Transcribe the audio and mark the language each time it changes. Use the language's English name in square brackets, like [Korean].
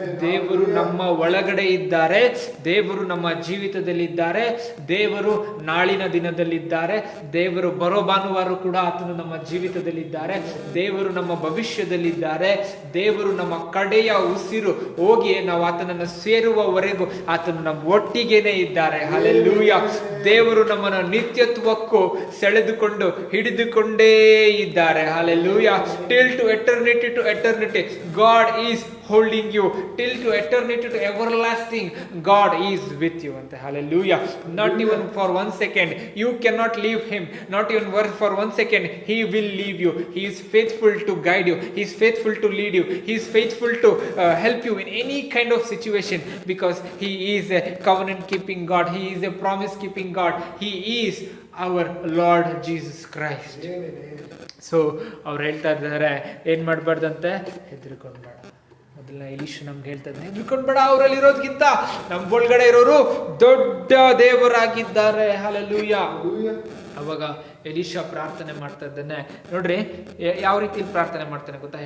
[Kannada] ದೇವರು ನಮ್ಮ ಒಳಗಡೆ ಇದ್ದಾರೆ, ದೇವರು ನಮ್ಮ ಜೀವಿತದಲ್ಲಿದ್ದಾರೆ, ದೇವರು ನಾಳಿನ ದಿನದಲ್ಲಿದ್ದಾರೆ, ದೇವರು ಬರೋ ಭಾನುವಾರ ಕೂಡ ಆತನು ನಮ್ಮ ಜೀವಿತದಲ್ಲಿದ್ದಾರೆ, ದೇವರು ನಮ್ಮ ಭವಿಷ್ಯದಲ್ಲಿದ್ದಾರೆ, ದೇವರು ನಮ್ಮ ಕಡೆಯ ಉಸಿರು ಹೋಗಿ ನಾವು ಆತನನ್ನು ಸೇರುವವರೆಗೂ ಆತನು ನಮ್ಮ ಒಟ್ಟಿಗೆನೆ ಇದ್ದಾರೆ. ಹಲ್ಲೆಲೂಯಾ. ದೇವರು ನಮ್ಮನ್ನು ನಿತ್ಯತ್ವಕ್ಕೂ ಸೆಳೆದುಕೊಂಡು ಹಿಡಿದುಕೊಂಡೇ ಇದ್ದಾರೆ. Hallelujah. [English] Till to eternity to eternity God is holding you. Till to eternity, to everlasting, God is with you. And hallelujah. Not even for 1 second you cannot leave him. Not even for 1 second he will leave you. He is faithful to guide you. He is faithful to lead you. He is faithful to help you in any kind of situation, because he is a covenant keeping God. He is a promise keeping God. He is our Lord Jesus Christ. [Kannada] So ಅವ್ರು ಹೇಳ್ತಾ ಇದ್ದಾರೆ, ಏನ್ ಮಾಡಬಾರ್ದಂತೆ? ಹೆದರ್ಕೊಂಡ್ಬೇಡ. ಮೊದಲನೇ ಎಲಿಷಾ ನಮ್ಗೆ ಹೇಳ್ತಾನೆ, ಹೆದರ್ಕೊಂಡ್ಬೇಡ, ಅವರಲ್ಲಿ ಇರೋದ್ಕಿಂತ ನಮ್ಮ ಒಳಗಡೆ ಇರೋರು ದೊಡ್ಡ ದೇವರಾಗಿದ್ದಾರೆ. ಹಲ್ಲೆಲೂಯಾ. ಅವಾಗ ಎಲಿಷಾ ಪ್ರಾರ್ಥನೆ ಮಾಡ್ತಾ ಇದ್ದಾನೆ. ನೋಡ್ರಿ ಯಾವ ರೀತಿ ಪ್ರಾರ್ಥನೆ ಮಾಡ್ತಾನೆ ಗೊತ್ತಾ?